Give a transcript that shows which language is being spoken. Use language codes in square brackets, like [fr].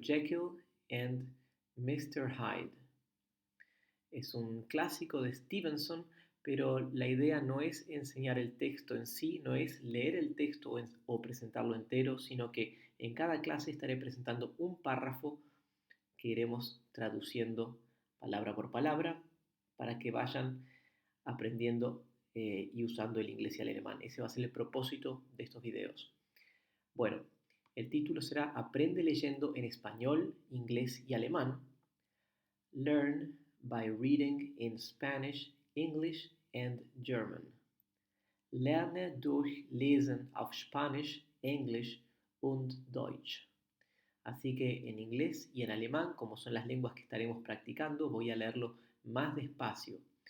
[es] Jekyll and Mr. Hyde. Es un clásico de Stevenson, pero la idea no es enseñar el texto en sí, no es leer el texto o presentarlo entero, sino que en cada clase estaré presentando un párrafo que iremos traduciendo palabra por palabra para que vayan aprendiendo y usando el inglés y el alemán. Ese va a ser el propósito de estos videos. Bueno, el título será Aprende leyendo en español, inglés y alemán. [en] Learn by reading in Spanish, English and German. [de] Lerne durch Lesen auf Spanisch, Englisch und Deutsch. [es] Así que en inglés y en alemán, como son las lenguas que estaremos practicando, voy a leerlo más despacio.